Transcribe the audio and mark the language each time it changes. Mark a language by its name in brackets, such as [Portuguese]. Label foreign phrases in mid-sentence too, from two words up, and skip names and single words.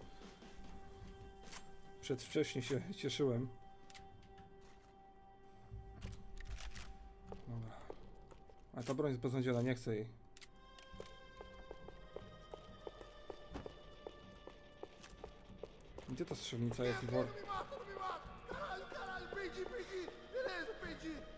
[Polish] Przedwcześnie się cieszyłem. Dobra. A ta broń jest beznadziejna, nie chcę jej. Gdzie ta strzelnica jest? [Portuguese] Não me mata, não me mata! Caralho, caralho, perdi, perdi! Beleza, perdi!